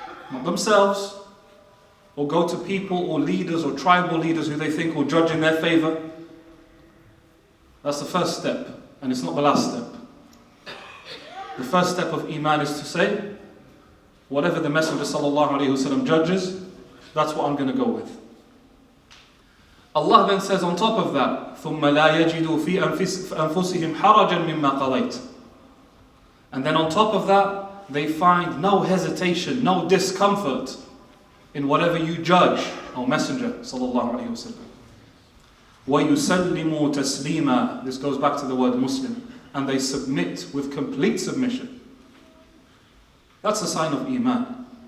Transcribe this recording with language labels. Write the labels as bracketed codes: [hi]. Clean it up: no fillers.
[en] Not themselves, or go to people or leaders or tribal leaders who they think will judge in their favor. That's the first step, and it's not the last step. The first step of Iman is to say, whatever the Messenger ﷺ judges, that's what I'm going to go with. Allah then says on top of that, [ar] ثُمَّ لَا يَجِدُوا فِي أَنفُسِهِمْ حَرَجًا مِمَّا قَضَيْتَ. [en] And then on top of that, they find no hesitation, no discomfort in whatever you judge, O Messenger ﷺ. [ar] وَيُسَلِّمُوا تَسْلِيمًا. [en] This goes back to the word Muslim. And they submit with complete submission. That's a sign of Iman.